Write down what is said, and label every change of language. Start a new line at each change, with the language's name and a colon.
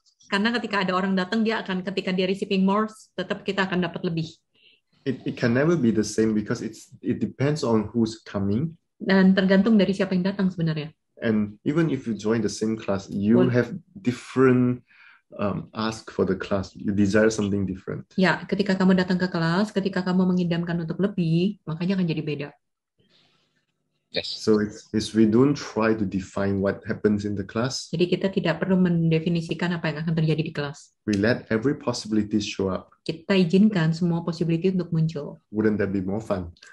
Indonesian: Karena ketika ada orang datang, ketika dia
English: receiving more,
Indonesian: tetap kita akan dapat lebih.
English: It can never be the same because it depends on who's coming.
Indonesian: Dan tergantung dari siapa yang datang sebenarnya.
English: And even if you join the same class, you have different ask for the class. You desire something different.
Indonesian: Ya, ketika kamu datang ke kelas, ketika kamu mengidamkan untuk lebih, makanya akan jadi beda.
English: Yes. So it's we don't try to define what happens in the class.
Indonesian: Jadi kita tidak perlu mendefinisikan apa yang akan terjadi di kelas.
English: We let every possibility show up.
Indonesian: Kita izinkan semua possibility untuk muncul.
English: Wouldn't that be more fun?